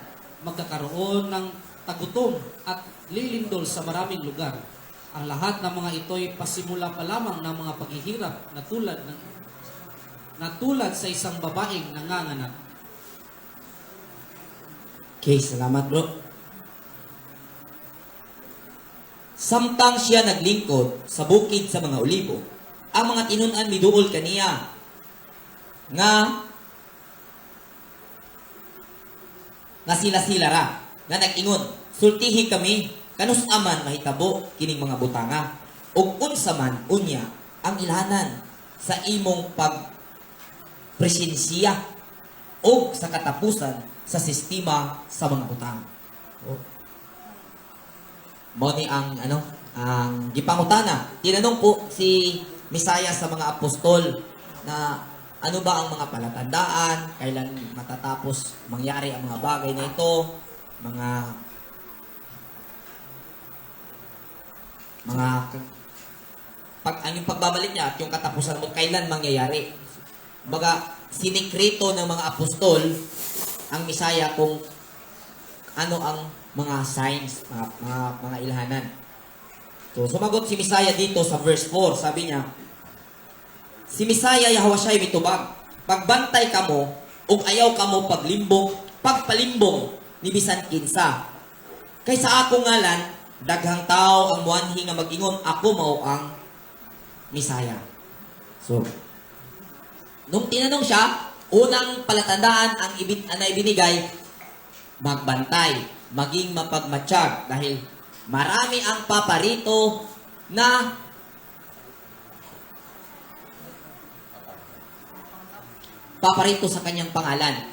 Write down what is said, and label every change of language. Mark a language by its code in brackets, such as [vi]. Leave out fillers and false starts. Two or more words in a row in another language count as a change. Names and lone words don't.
[tl] Magkakaroon ng tagutom at lilindol sa maraming lugar. Ang lahat ng mga ito'y pasimula pa lamang ng mga paghihirap na tulad sa isang babaeng nanganganak. Okay, salamat bro. [ceb] Samtang siya naglingkod sa bukid sa mga olibo, ang mga tinunan miduol kaniya nga sila-sila ra nga nag-ingon, sultihi kami kanus aman mahitabo kining mga butanga ug unsa man unya ang ilhanan sa imong pagpresensiya ug sa katapusan sa sistema sa mga butang. Mao ni ang ang gipangutana. [tl] Tinanong po si Misaya sa mga apostol na ano ba ang mga palatandaan, kailan matatapos mangyari ang mga bagay na ito, mga ang yung pagbabalik niya at yung katapusan mo, kailan mangyayari. Baga, sinikreto ng mga apostol ang Misaya kung ano ang mga signs, mga ilhanan. So, sumagot si Misaya dito sa verse 4. Sabi niya, [ceb] si Misaya Yahawasyay mitubag, pagbantay kamo, ug ayaw kamo pagpalimbong ni bisan kinsa. Kaysa ako ngalan, daghang tao ang muanhi nga mag-ingon, ako mao ang Misaya. [tl] So, nung tinanong siya, unang palatandaan ang ibinigay, magbantay, maging mapagmatsyag, dahil marami ang paparito na paparito sa kanyang pangalan.